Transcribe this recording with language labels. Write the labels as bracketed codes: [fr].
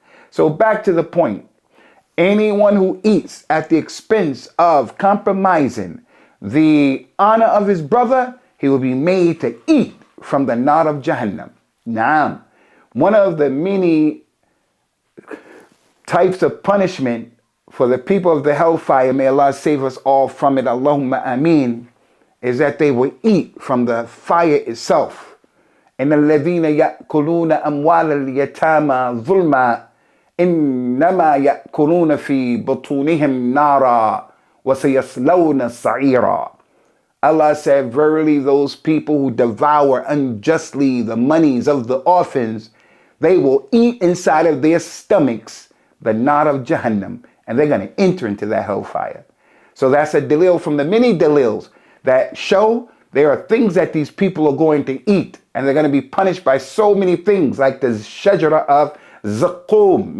[en] So back to the point. Anyone who eats at the expense of compromising the honor of his brother, he will be made to eat from the nar of Jahannam. Naam. One of the many types of punishment for the people of the hellfire, may Allah save us all from it, Allahumma ameen, is that they will eat from the fire itself. [ar] إن الذين يأكلون أموال اليتامى ظلما إنما يأكلون في بطونهم نارا وسيصلون سعيرا. [en] Allah said, verily those people who devour unjustly the monies of the orphans, they will eat inside of their stomachs the nar of Jahannam, and they're going to enter into that hellfire. So that's a dalil from the many dalils that show there are things that these people are going to eat, and they're going to be punished by so many things, like the shajara of Zaqqum.